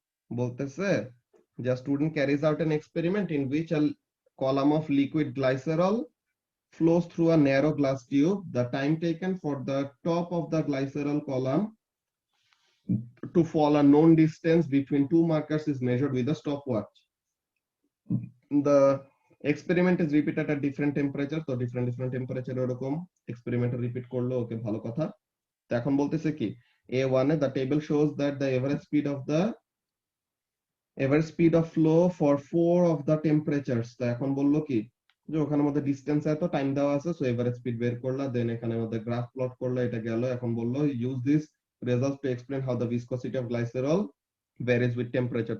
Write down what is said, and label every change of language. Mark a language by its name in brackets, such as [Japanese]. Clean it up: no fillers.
[Bangla] বলতেছে যে [English] Student carries out an experiment in which a column of liquid glycerol flows through a narrow glass tube. The time taken for the top of the glycerol column to fall a known distance between two markers is measured with a stopwatch. The experiment is repeated at different temperature. তো different temperature [Bangla] এরকম experiment repeat করলো। ওকে, ভালো কথা। তো এখন বলতেছে কি [English] A1 the table shows that the average speed of the এবার speed of flow for 4 of the temperatures. [Bangla] তো এখন বললো কি যে ওখানের মধ্যে ডিসটেন্স এত টাইম দেওয়া আছে, সো এবারে স্পিড বের করলা, দেন এখানে মধ্যে গ্রাফ প্লট করলা, এটা গেল। এখন বললো [English] Use this result to explain how the viscosity of glycerol varies with temperature.